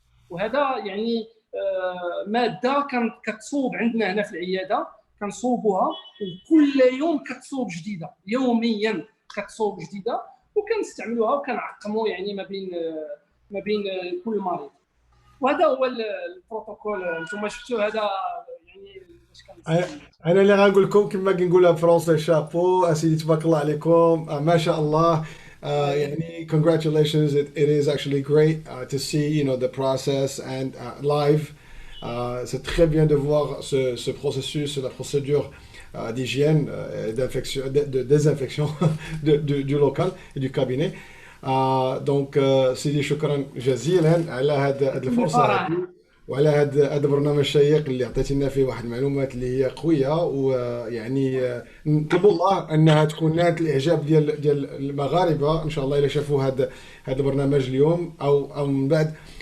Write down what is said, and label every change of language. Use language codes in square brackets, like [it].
[ar] وهذا يعني ماده كتصوب عندنا هنا في العياده، كنصوبوها، وكل يوم كتصوب جديده، يوميا كتصوب جديده، وكنستعملوها وكنعقموا يعني ما بين كل مريض. وهذا هو البروتوكول. انتم شفتوا هذا يعني باش كنستعمل. انا اللي غنقول لكم كما كنقولها فرونسي، شابو اسيدي تبارك الله عليكم، ما شاء الله. يعني [en] congratulations, it is actually great to see the process and live. [fr] C'est très bien de voir ce processus, la procédure d'hygiène, d'infection, de désinfection du local et du cabinet. [ar] donc سيدي شكرا جزيلا على هذه الفرصة. وعلى هذا البرنامج الشيق اللي عطيتي لنا فيه واحد المعلومات اللي هي قويه، ويعني نطلب الله انها تكون نالت الاعجاب ديال المغاربه ان شاء الله اذا شافوا هذا البرنامج اليوم او من بعد.